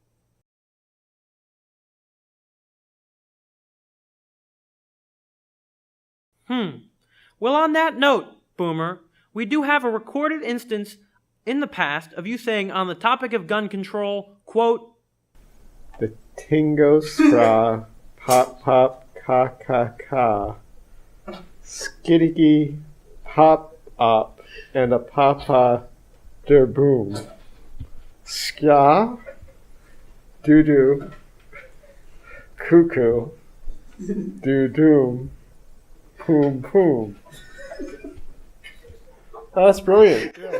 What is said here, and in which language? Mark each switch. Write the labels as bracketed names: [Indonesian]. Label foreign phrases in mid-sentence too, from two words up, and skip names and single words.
[English] Well, on that note, Boomer, we do have a recorded instance in the past of you saying on the topic of gun control, quote, "The tingo straw, pop pop ka ka ka, skitty pop up, and a papa der boom. Ska, doo doo, cuckoo, doo doom. Poom, poom." That's brilliant.